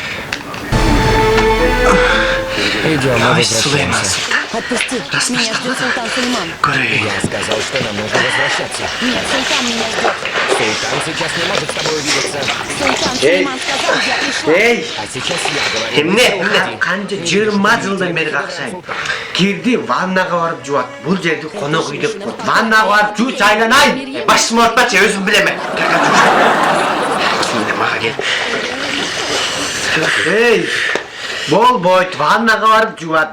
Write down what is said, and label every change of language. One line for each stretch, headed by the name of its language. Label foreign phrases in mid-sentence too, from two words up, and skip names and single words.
Russian: Идем, Ай, Сулейман. Отпусти. Меня ждет султан Сулейман. Куры. Я сказал, что нам нужно возвращаться. Нет, султан меня ждет. Султан сейчас не может с тобой увидеться. Султан Сулейман сказал, я пришла. Эй, А сейчас я говорю.
Kyrgyz: эмне? Канча 20 жылдан бери какшайм. Кирди ваннага барып жуат. Бул жерди конок үй деп коет. Ваннага барып жууч айланайын. Башым ортпачы, өзүм билемен. Şimdi mага кел. Эй, болбойт, ваннага барып жуат.